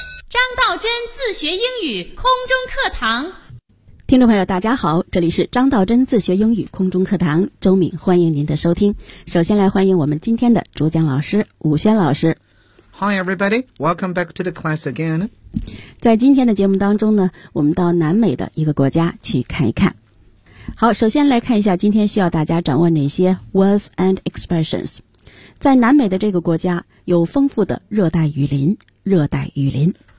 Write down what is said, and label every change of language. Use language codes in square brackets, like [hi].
[zh] 张道真自学英语空中课堂。听众朋友大家好，这里是张道真自学英语空中课堂，周敏欢迎您的收听。首先来欢迎我们今天的主讲老师武轩老师。 [en] Hi everybody, welcome back to the class again. [zh] 在今天的节目当中呢，我们到南美的一个国家去看一看。好，首先来看一下今天需要大家掌握哪些 [en] words and expressions。 [zh] 在南美的这个国家有丰富的热带雨林，热带雨林